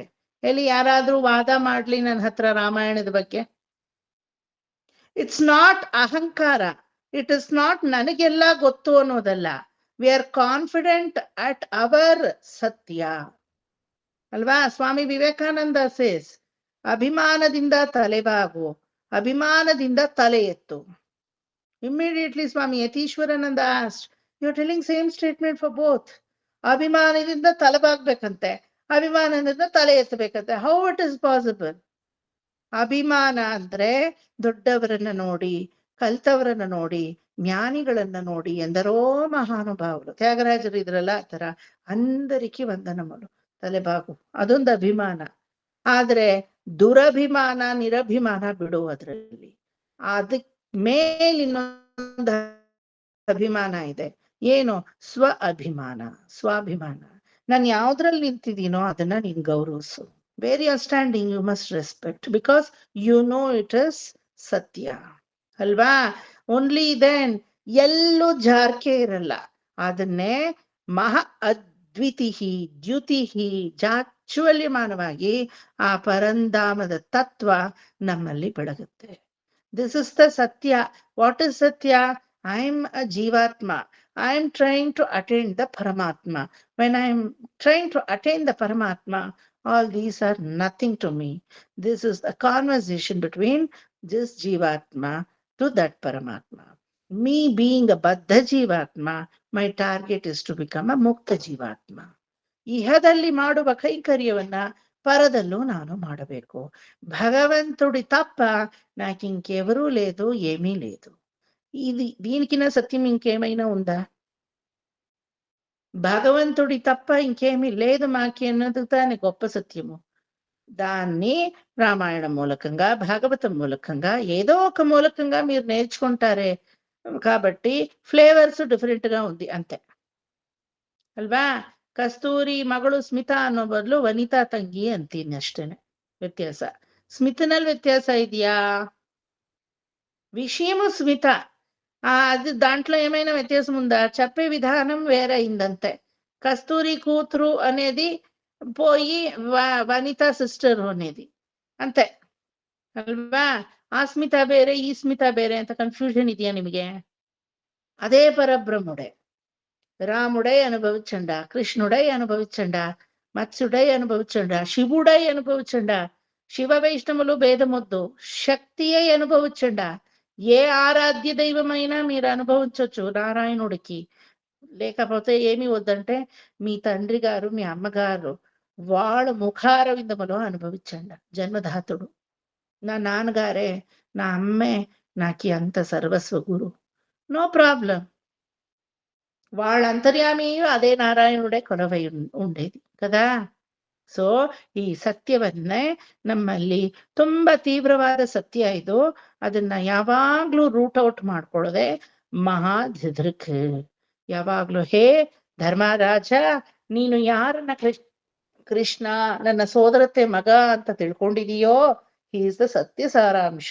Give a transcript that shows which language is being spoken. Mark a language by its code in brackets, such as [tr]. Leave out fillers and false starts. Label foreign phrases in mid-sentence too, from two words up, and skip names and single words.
[kn] ಎಲ್ಲಿ ಯಾರಾದ್ರೂ ವಾದ ಮಾಡ್ಲಿ ನನ್ನ ಹತ್ರ ರಾಮಾಯಣದ ಬಗ್ಗೆ, [en] it's not [kn] ಅಹಂಕಾರ, [en] it is not [kn] ನನಗೆಲ್ಲ ಗೊತ್ತು ಅನ್ನೋದಲ್ಲ. [en] We are confident at our [kn] ಸತ್ಯ ಅಲ್ವಾ. ಸ್ವಾಮಿ ವಿವೇಕಾನಂದ ಸೇಸ್, ಅಭಿಮಾನದಿಂದ ತಲೆಬಾಗು, ಅಭಿಮಾನದಿಂದ ತಲೆ ಎತ್ತು. [en] Immediately ಸ್ವಾಮಿ ಯತೀಶ್ವರಾನಂದ asked, you are telling same statement for both. [kn] ಅಭಿಮಾನದಿಂದ ತಲೆಬಾಗ್ಬೇಕಂತೆ, ಅಭಿಮಾನದಿಂದ ತಲೆ ಎತ್ತಬೇಕಂತೆ. [en] How it is possible? [kn] ಅಭಿಮಾನ ಅಂದ್ರೆ ದೊಡ್ಡವರನ್ನ ನೋಡಿ, ಕಲ್ತವರನ್ನ ನೋಡಿ, ಜ್ಞಾನಿಗಳನ್ನ ನೋಡಿ, [te] ఎందరో మహానుభావరు, [kn] ತ್ಯಾಗರಾಜರು ಇದ್ರಲ್ಲ ಆ ತರ, [te] అందరికి వందనమలు, [kn] ತಲೆಬಾಗು, ಅದೊಂದು ಅಭಿಮಾನ. ಆದ್ರೆ ದುರಭಿಮಾನ, ನಿರಭಿಮಾನ ಬಿಡು, ಅದ್ರಲ್ಲಿ ಅದಕ್ ಮೇಲ್ ಇನ್ನೊಂದು ಅಭಿಮಾನ ಇದೆ. ಏನು? ಸ್ವ ಅಭಿಮಾನ, ಸ್ವಾಭಿಮಾನ. ನಾನು ಯಾವ್ದ್ರಲ್ಲಿ ನಿಂತಿದ್ದೀನೋ ಅದನ್ನ ನೀನ್ ಗೌರವಿಸು. [en] Where you are standing you must respect, because you know it is [kn] ಸತ್ಯ ಅಲ್ವಾ. [en] only then [kn] ಎಲ್ಲೂ ಜಾರ್ಕೆ ಇರಲ್ಲ. ಅದನ್ನೇ ಮಹಾ ಅದ್ವಿತಿಹಿ ದ್ಯುತಿಹಿ ಜಾಚ್ವಲ್ಯಮಾನವಾಗಿ ಆ ಪರಂಧಾಮದ ತತ್ವ ನಮ್ಮಲ್ಲಿ ಬೆಳಗುತ್ತೆ. [en] This is the Satya. What is Satya? I am a Jivatma, I am trying to attain the Paramatma. When I am trying to attain the Paramatma, all these are nothing to me. This is a conversation between this Jivatma to that Paramatma. Me being a Baddha Jivatma, my target is to become a Mukta Jivatma. [kn] ಇಹದಲ್ಲಿ ಮಾಡುವ ಕೈಂಕರ್ಯವನ್ನ పరదల్లో ನಾನು ಮಾಡಬೇಕು. [te] భగవంతుడి తప్ప నాకు ఇంకెవరూ లేదు, ఏమీ లేదు. ఇది దీనికిన సత్యం ఇంకేమైనా ఉందా? భగవంతుడి తప్ప ఇంకేమీ లేదు మాకి అన్నది తానే గొప్ప సత్యము. దాన్ని రామాయణం మూలకంగా, భాగవతం మూలకంగా, ఏదో ఒక మూలకంగా మీరు నేర్చుకుంటారే. కాబట్టి [en] flavours different [te] గా ఉంది అంతే ಅಲ್ವಾ. [kn] ಕಸ್ತೂರಿ ಮಗಳು ಸ್ಮಿತಾ ಅನ್ನೋ ಬದಲು ವನಿತಾ ತಂಗಿ ಅಂತೀನಿ ಅಷ್ಟೇನೆ ವ್ಯತ್ಯಾಸ. ಸ್ಮಿತನಲ್ಲಿ ವ್ಯತ್ಯಾಸ ಇದೆಯಾ? [te] విషయము స్మిత, అది దాంట్లో ఏమైనా వ్యత్యాసం ఉందా? చెప్పే విధానం వేరే అయిందంతే. కస్తూరి కూతురు అనేది పోయి వనిత సిస్టర్ అనేది అంతే అಲ್ವಾ. [kn] ಆ ಸ್ಮಿತ ಬೇರೆ, ಈ ಸ್ಮಿತ ಬೇರೆ ಅಂತ ಕನ್ಫ್ಯೂಷನ್ ಇದೆಯಾ ನಿಮಗೆ? [te] అదే పరబ్రహ్ముడే, రాముడై అనుభవించండా, కృష్ణుడై అనుభవించండా, మత్స్యుడై అనుభవించండా, శివుడై అనుభవించండా. శివ వైష్ణవులు భేదమొద్దు, శక్తి అయి అనుభవించండా. ఏ ఆరాధ్య దైవమైనా మీరు అనుభవించవచ్చు నారాయణుడికి. లేకపోతే ఏమి వద్దంటే మీ తండ్రి గారు, మీ అమ్మగారు వాళ్ళ ముఖారవిందములో అనుభవించండి. జన్మధాతుడు నా నాన్నగారే, నా అమ్మే నాకు అంత సర్వస్వ గురు. [en] No problem. [te] వాళ్ళ అంతర్యామియు అదే నారాయణుడే కొలువై ఉండేది కదా. [kn] ಸೊ ಈ ಸತ್ಯವನ್ನೇ ನಮ್ಮಲ್ಲಿ ತುಂಬಾ ತೀವ್ರವಾದ ಸತ್ಯ ಇದು. ಅದನ್ನ ಯಾವಾಗ್ಲೂ [en] root out [kn] ಮಾಡ್ಕೊಳ್ಳೋದೆ ಮಹಾ ಧಿದೃಕ್. ಯಾವಾಗ್ಲೂ ಹೇ ಧರ್ಮರಾಜ, ನೀನು ಯಾರನ್ನ ಕೃಷ್ಣ ನನ್ನ ಸೋದರತೆ ಮಗ ಅಂತ ತಿಳ್ಕೊಂಡಿದೀಯೋ, [en] is the [kn] ಸತ್ಯ ಸಾರಾಂಶ.